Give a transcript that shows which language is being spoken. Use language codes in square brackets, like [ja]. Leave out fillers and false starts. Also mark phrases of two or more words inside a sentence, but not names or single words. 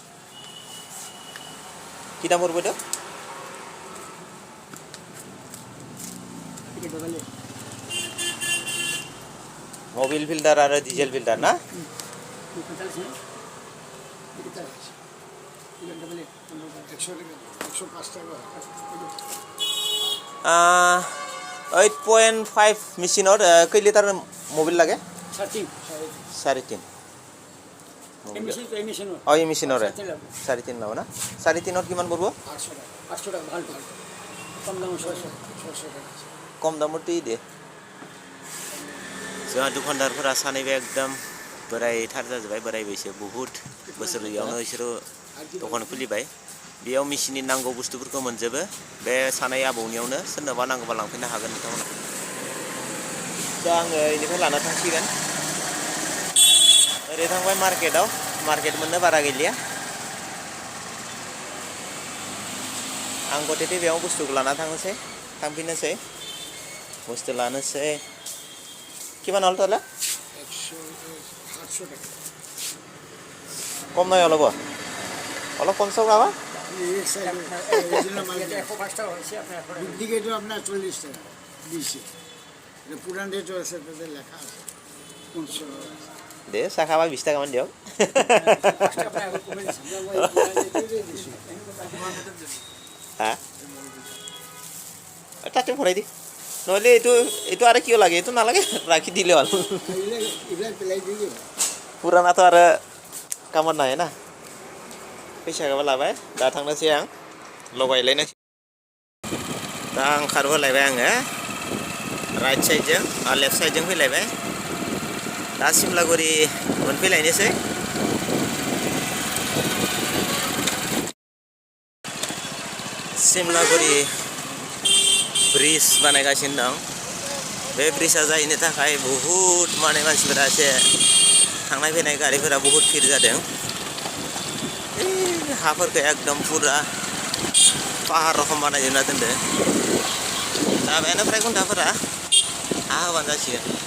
[brx] कि दाम हरबोदो मोबिल फिल्टार आरो डिजेल फिल्टार ना uh, 8.5 मेसिनाव खै लिटार मोबिल लागे 3.5 [as] oh এই মেশিনৰ 3.5 লাও না 3.5 কিমান পড়ব 800 টাকা ভাল কম দামতেই দে [brx] जोंहा दखानदारफोरा सानैबो एकदम बोरायथार जाजोब्बाय बोराय बैसो बहुत बोसोरयावनो बिसोरो दखान खुलिबाय बेयाव मेसिननि नांगौ बुस्थुफोरखौ मोनजोबो बे सानै आबौनियावनो सोरनोबा नांगौबा लांफैनो हागोन नोंथांमोना दा आङो इनिफ्राय लाना थांसिगोन ओरै थांबाय मार्केटाव मार्केट मोननो बारा गैलिया आं गटेथे बेयाव बुस्थुखौ लाना थांनोसै थांफिननोसै बुस्थु लानोसै [as] কিমান হল তাহলে 800 টাকা [bn] কম নাই অলপ অলপ কম চাও বাবা এই সাইড অরিজিনাল মাল 105 টাকা হইছে আপনার ডুপ্লিকেট আপনার 40 টাকা দিছে এটা পুরান রেট আছে তাতে লেখা আছে 500 দে সাখাবা 20 টাকা মান দিও আপনার কমে দিছি হ্যাঁ [as] এটা ভৰাই দি নহলে এটো আৰু কিয় লাগে এটো নালাগে ৰাখি দিলে হ'ল পুৰানাটো আৰু কামত নাই না [brx] फैसा गाबा लाबाय दा थांनोसै आं लगायलायनोसै दा ओंखारबोलायबाय आङो राइट साइडजों आरो लेफ्ट साइडजों फैलायबाय दा सिमलागुरि मोनफैलायनोसै सिमलागुरि ब्रिज बानायगासिनो दं बे ब्रिजआ जाहैनो थाखाय बहुत माने मानसिफोरा एसे थांनाय फैनाय गारिफोरा बहुत भिर जादों हाफोरखौ एकदम पुरा पाहार रखम बानायजोबना दोनदो लामायानो फ्राय घन्टाफोरा हा होबानो जासिगोन